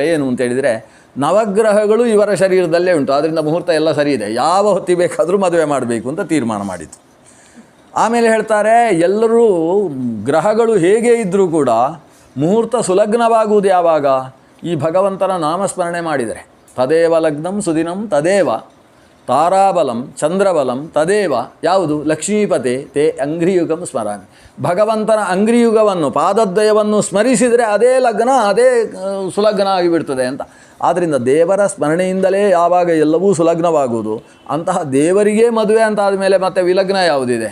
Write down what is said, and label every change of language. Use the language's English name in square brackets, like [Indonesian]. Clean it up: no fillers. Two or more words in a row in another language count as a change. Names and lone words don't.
[Kannada] ಏನು ಅಂತೇಳಿದರೆ, ನವಗ್ರಹಗಳು ಇವರ ಶರೀರದಲ್ಲೇ ಉಂಟು, ಆದ್ದರಿಂದ ಮುಹೂರ್ತ ಎಲ್ಲ ಸರಿ ಇದೆ, ಯಾವ ಹೊತ್ತಿಗೆ ಬೇಕಾದರೂ ಮದುವೆ ಮಾಡಬೇಕು ಅಂತ ತೀರ್ಮಾನ ಮಾಡಿತು. ಆಮೇಲೆ ಹೇಳ್ತಾರೆ, ಎಲ್ಲರೂ ಗ್ರಹಗಳು ಹೇಗೆ ಇದ್ದರೂ ಕೂಡ ಮುಹೂರ್ತ ಸುಲಗ್ನವಾಗುವುದು ಯಾವಾಗ? ಈ ಭಗವಂತನ ನಾಮಸ್ಮರಣೆ ಮಾಡಿದರೆ. [Sanskrit] ತದೇವ ಲಗ್ನಂ ಸುದಿನಂ ತದೇವ ತಾರಾಬಲಂ ಚಂದ್ರಬಲಂ ತದೇವ. ಯಾವುದು? ಲಕ್ಷ್ಮೀಪತೆ ತೇ ಅಂಗ್ರಿಯುಗಂ ಸ್ಮರಾಮಿ. [Kannada] ಭಗವಂತನ ಅಂಗ್ರಿಯುಗವನ್ನು, ಪಾದದ್ವಯವನ್ನು ಸ್ಮರಿಸಿದರೆ ಅದೇ ಲಗ್ನ, ಅದೇ ಸುಲಗ್ನ ಆಗಿಬಿಡ್ತದೆ ಅಂತ. ಆದ್ದರಿಂದ ದೇವರ ಸ್ಮರಣೆಯಿಂದಲೇ ಯಾವಾಗ ಎಲ್ಲವೂ ಸುಲಗ್ನವಾಗುವುದು, ಅಂತಹ ದೇವರಿಗೆ ಮದುವೆ ಅಂತ ಆದಮೇಲೆ ಮತ್ತೆ ವಿಲಗ್ನ ಯಾವುದಿದೆ?